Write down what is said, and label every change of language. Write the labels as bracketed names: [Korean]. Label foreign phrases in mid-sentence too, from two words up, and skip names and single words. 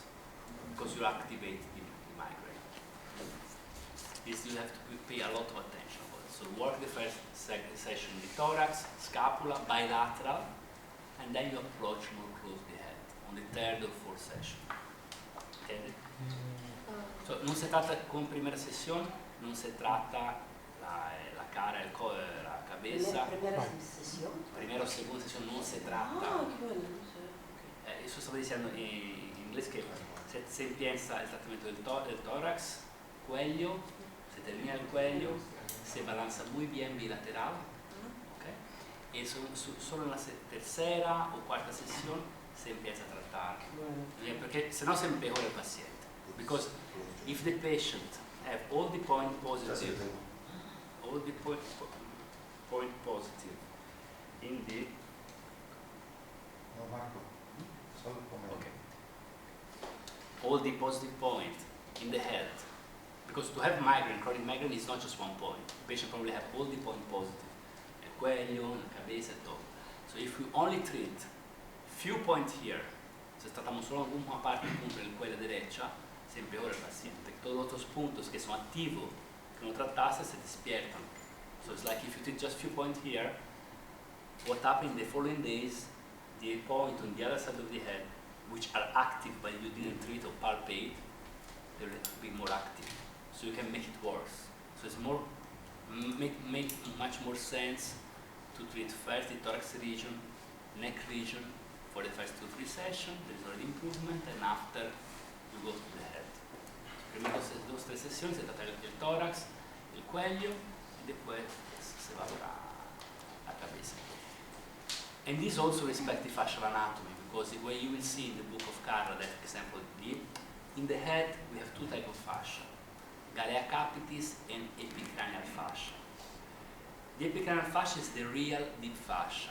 [English] Because you activate the migraine. This you have to pay a lot of attention about. So work the first session the thorax, scapula, bilateral, and then you approach more close the head on the third or fourth session. Okay? So, [Italian] non se tratta, [Spanish] con primera sesión, [Italian] non se tratta [Spanish] la cara, la cabeza. ¿Primera sesión? Primera o segunda sesión [Italian] non se tratta. [Spanish] Qué bueno, no sé. Eso [Italian] stavo dicendo in inglese che [Spanish] se empieza [Italian] il trattamento del [Spanish] tórax, cuello, se termina el cuello, se balanza muy bien bilateral, okay? Y solo en la tercera o cuarta sesión se empieza a tratar. Bien, perché se no se empeora el paciente. [English] Because if the patient have all the point positive in the okay, all the positive point in the head, because to have migraine, chronic migraine is not just one point. The patient probably have all the point positive, [Spanish] el cuello, la cabeza, todo. [English] So if we only treat few points here, [Spanish] si tratamos solo una parte del punto del cuello derecha, se empeora el paciente. Todos los otros puntos que son activos, que no trataste, se despiertan. [English] So it's like if you take just few points here, what happens in the following days, the point on the other side of the head, which are active but you didn't treat or palpate, they will be more active. So you can make it worse. So it's more, make much more sense to treat first the thorax region, neck region, for the first 2-3 sessions, there is already improvement, and after you go to the head. [Spanish] Prima dos tres sesiones se trata el tórax, el cuello, y después se va a la cabeza. [English] And this also respects the fascial anatomy, because the way you will see in the book of Carla, that example, in the head we have two types of fascia, Galea capitis and epicranial fascia. The epicranial fascia is the real deep fascia.